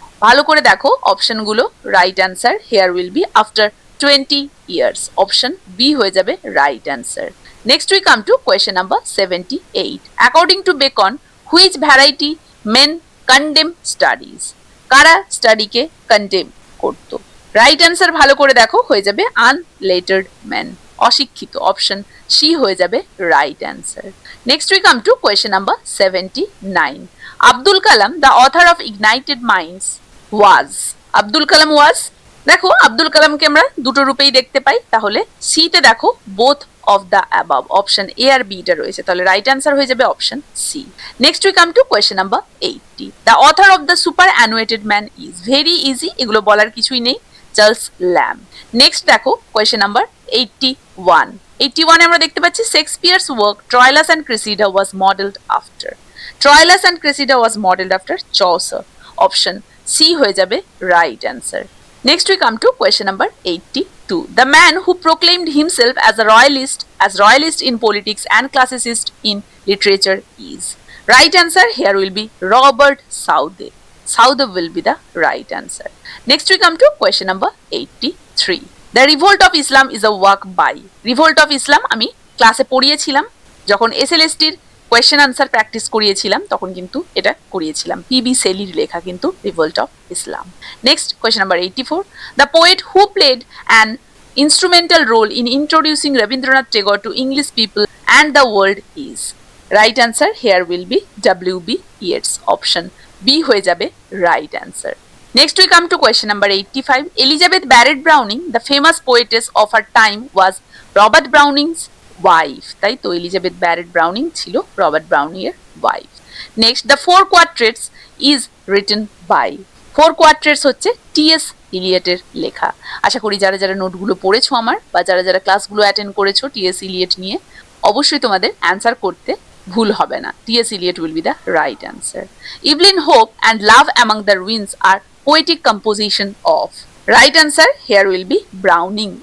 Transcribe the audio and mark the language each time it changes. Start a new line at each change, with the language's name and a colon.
Bangla: ভালো করে দেখো অপশনগুলো.
English: right answer here will be after 20 years. Option B
Bangla: হয়ে যাবে
English: right answer. Next we come to question number 78. According to Bacon, which variety men condemn studies?
Bangla: কারা স্টাডিকে condemn করত? Right answer ভালো করে দেখো হয়ে যাবে আনলেটার্ড ম্যান, অশিক্ষিত. অপশন সি হয়ে যাবে right answer.
English: Next we come to question number 79. Abdul Kalam the author of ignited minds was. Abdul Kalam was
Bangla: দেখো আব্দুল কালামকে আমরা দুটো রূপেই দেখতে পাই, তাহলে সি তে দেখো
English: both of the above,
Bangla: option A আর B টা রয়েছে, তাহলে রাইট অ্যান্সার হয়ে যাবে option C.
English: Next we come to question number 80। The author of the superannuated man is, very easy,
Bangla: এগুলো বলার কিছুই নেই,
English: Charles Lamb. Next দেখো question number 81। 81
Bangla: আমরা দেখতে পাচ্ছি
English: Shakespeare's work Troilus and Cressida was modelled after, Troilus and Cressida was modelled after Chaucer, option C হয়ে যাবে right answer. Next we come to question number 82. The man who proclaimed himself as a royalist in politics and classicist in literature is. Right answer here will be Robert Southey. Southey will be the right answer. Next we come to question number 83. The Revolt of Islam is a work by.
Bangla: Revolt of Islam আমি ক্লাসে পড়িয়েছিলাম যখন এসএলএসটির question answer practice করিয়েছিলাম, তখন কিন্তু এটা করিয়েছিলাম, PB সেলির লেখা কিন্তু revolt of Islam.
English: Next question number 84। The poet who played an instrumental role in introducing Rabindranath Tagore to English people and the world is. Right answer here will be W B. Yeats, option B
Bangla: হয়ে যাবে
English: Right answer. Next we come to question number 85. Elizabeth Barrett Browning, the famous poetess of her time, was Robert Browning's wife.
Bangla: তাই তো Elizabeth Barrett Browning ছিল Robert Browning এর wife.
English: Next the four quartets is written by.
Bangla: Four কোয়ার্ট্রেটস হচ্ছে T.S.. ইলিয়টের লেখা। আশা করি যারা যারা নোটগুলো পড়েছো আমার, বা যারা যারা ক্লাসগুলো অ্যাটেন্ড করেছো টি.এস. ইলিয়ট নিয়ে, অবশ্যই তোমাদের অ্যান্সার করতে ভুল হবে না। T.S..
English: Eliot will be the right answer. Evelyn Hope and love among the ruins are poetic composition of. Right answer here will be Browning.